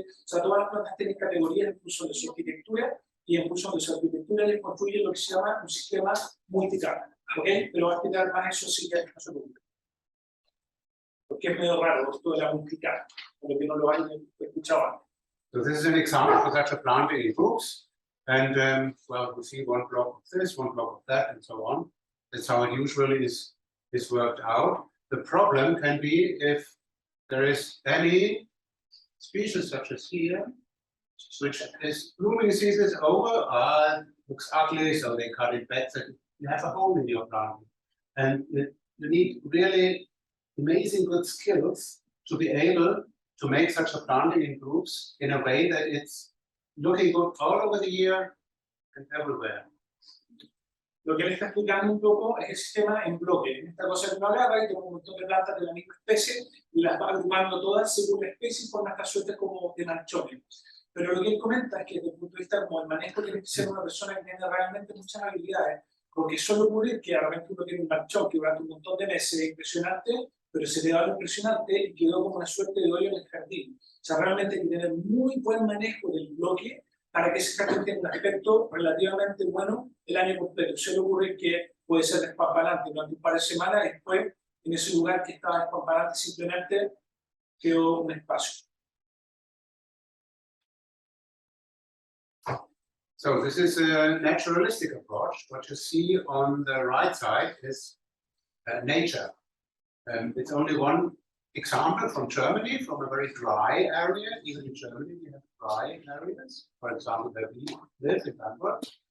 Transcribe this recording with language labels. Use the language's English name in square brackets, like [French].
[Spanish] O sea, todas las plantas tienen categorías en función de su arquitectura, y en función de su arquitectura les construyen lo que se llama un sistema multicapa. ¿Ok? Pero va a explicar más eso sí que no se preocupe. Porque es medio raro esto de la multicapa, por lo que no lo han escuchado antes. [English] So this is an example for such a planting in groups, and well, we see one block of this, one block of that, and so on. That's how it usually is worked out. The problem can be if there is any species such as here, which is blooming season is over, looks ugly, so they cut it back. So you have a hole in your planting, and you need really amazing good skills to be able to make such a planting in groups in a way that it's looking good all over the year and everywhere. [Spanish] Lo que él está explicando un poco es el sistema en bloque. En esta cosa que uno agarra y toma un montón de plantas de la misma especie y las va agrupando todas según la especie y forma estas suertes como de manchones. Pero lo que él comenta es que desde el punto de vista como el manejo tiene que ser una persona que tiene realmente muchas habilidades, porque suele ocurrir que de repente uno tiene un manchón que durante un montón de meses es impresionante, pero se le da lo impresionante y quedó como una suerte de hoyo en el jardín. O sea, realmente hay que tener muy buen manejo del bloque para que ese jardín tenga un aspecto relativamente bueno el año completo. Suele ocurrir que puede ser despampanante durante un par de semanas y después en ese lugar que estaba despampanante simplemente quedó un espacio. [English] So this is a naturalistic approach. What you see on the right side is nature. It's only one example from Germany, from a very dry area. Even in Germany, we have dry areas. For example, where we live in Hamburg.